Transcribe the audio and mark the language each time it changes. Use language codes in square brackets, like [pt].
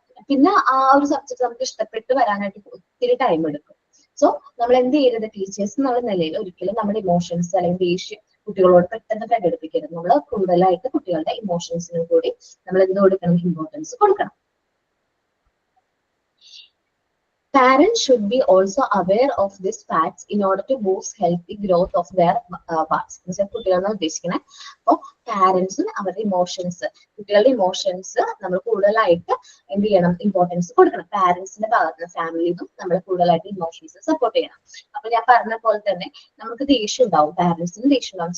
[ml] പിന്നെ ആ ഒരു സബ്ജക്ട് നമുക്ക് ഇഷ്ടപ്പെട്ട് വരാനായിട്ട് ഒത്തിരി ടൈം എടുക്കും. സോ നമ്മൾ എന്ത് ചെയ്യരുത്, ടീച്ചേഴ്സ് എന്നുള്ള നിലയിൽ ഒരിക്കലും നമ്മുടെ ഇമോഷൻസ് അല്ലെങ്കിൽ ദേഷ്യം കുട്ടികളോട് പെട്ടെന്ന് പ്രകടിപ്പിക്കരുത്. നമ്മൾ കൂടുതലായിട്ട് കുട്ടികളുടെ ഇമോഷൻസിനും കൂടി നമ്മൾ എന്ത് കൊടുക്കണം, ഇമ്പോർട്ടൻസ് കൊടുക്കണം. [en] Parents should be also aware of these facts in order to boost healthy growth of their parts. [ml] കുട്ടികളെന്ന് ഉദ്ദേശിക്കുന്നത് അപ്പോൾ പാരന്റ്സും അവരുടെ ഇമോഷൻസ്, കുട്ടികളുടെ ഇമോഷൻസ് നമ്മൾ കൂടുതലായിട്ട് എന്ത് ചെയ്യണം, ഇമ്പോർട്ടൻസ് കൊടുക്കണം. പാരന്റ്സിന്റെ ഭാഗത്ത് നിന്ന് ഫാമിലിന്നും നമ്മൾ കൂടുതലായിട്ട് ഇമോഷൻസ് സപ്പോർട്ട് ചെയ്യണം. അപ്പൊ ഞാൻ പറഞ്ഞ പോലെ തന്നെ നമുക്ക് ദേഷ്യം ഉണ്ടാവും, പാരന്റ്സിന് ദേഷ്യം ഉണ്ടാവും.